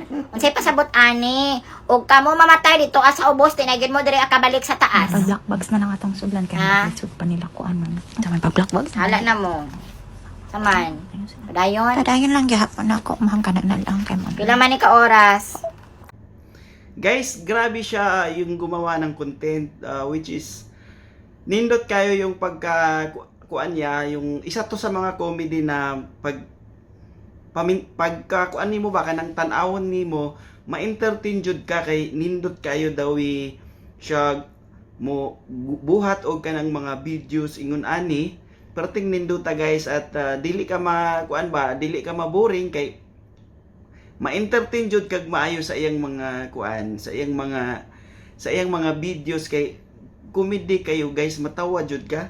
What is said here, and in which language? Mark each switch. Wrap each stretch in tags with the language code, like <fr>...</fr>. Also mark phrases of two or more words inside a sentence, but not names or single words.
<ceb>Unsay pasabot ani, ug kamo mamatay dito sa ubos tinagid mo diri kabalik sa taas. Pag-black bags na lang atong sudlan kay Ha? magsud pa nila ko ano. Ito may pag-black bags. Hala na mo. Saman. Padayon. Padayon lang gihapon ako, ma'am, kana na lang kay ma'am. Pila man ni ka oras?</ceb> <en>Guys,</en> <tl>grabe siya yung gumawa ng content, which is</tl> <ceb>nindot kayo</ceb> <tl>yung kuan niya, yung isa to sa mga comedy na</tl> <ceb>pagkakuan nimo ba kanang tan-awon nimo, ma-entertain jud ka kay nindot kayo daw siya mo buhat og kanang mga videos ingon ani, perting nindota guys at dili ka dili ka maboring kay ma-entertain jud kag maayo sa iyang mga kuan, sa iyang mga videos kay comedy kayo guys, matawa jud ka.</ceb>